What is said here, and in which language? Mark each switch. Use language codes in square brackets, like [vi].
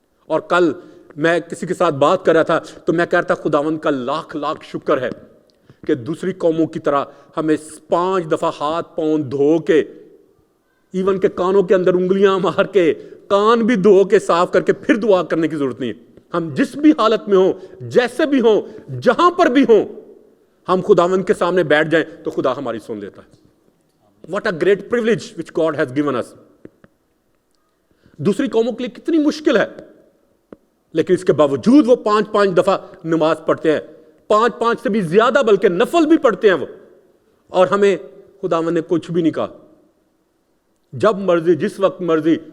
[ur] اور کل میں کسی کے ساتھ بات کر رہا تھا تو میں کہہ رہا تھا خداوند کا لاکھ لاکھ شکر ہے کہ دوسری قوموں کی طرح ہمیں 5 دفعہ ہاتھ پاؤں دھو کے, ایون کہ کانوں کے اندر انگلیاں مار کے, کان بھی دھو کے صاف کر کے پھر دعا کرنے کی ضرورت نہیں ہے. ہم جس بھی حالت میں ہوں, جیسے بھی ہوں, جہاں پر بھی ہوں, ہم خداوند کے سامنے بیٹھ جائیں تو خدا ہماری سن لیتا ہے. [en] What a great privilege which God has given us. [ur] دوسری قوموں کے لیے کتنی مشکل ہے, لیکن اس کے باوجود وہ 5 دفعہ نماز پڑھتے ہیں, 5 سے بھی زیادہ, بلکہ نفل بھی پڑھتے ہیں وہ. اور ہمیں خداوند نے کچھ بھی نہیں کہا, جب مرضی, جس وقت مرضی.